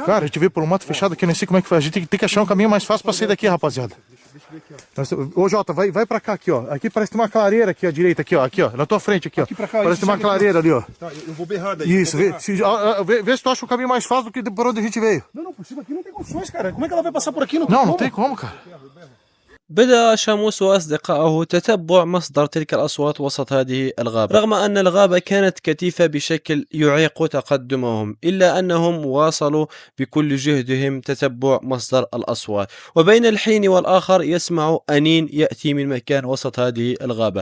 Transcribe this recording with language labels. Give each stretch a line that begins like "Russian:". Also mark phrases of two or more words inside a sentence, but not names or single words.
Portuguese: Cara, a gente veio por um mato fechado aqui, eu nem sei como é que faz. A gente tem que achar um caminho mais fácil pra sair daqui, rapaziada. Ô Jota, vai pra cá aqui, ó. Aqui parece que tem uma clareira aqui à direita, aqui, ó. Na tua frente, aqui, ó. Parece que tem uma clareira ali, ó. Tá, eu vou berrar daí. Isso, vê se tu acha o caminho mais fácil do que por onde a gente veio. Não, por cima aqui não tem condições, cara. Como é que ela vai passar por aqui? Não tem como, cara.
Arabic: بدأ شاموس وأصدقائه تتبع مصدر تلك الأصوات وسط هذه الغابة. رغم أن الغابة كانت كثيفة بشكل يعيق تقدمهم، إلا أنهم واصلوا بكل جهدهم تتبع مصدر الأصوات. وبين الحين والآخر يسمع أنين يأتي من مكان وسط هذه الغابة.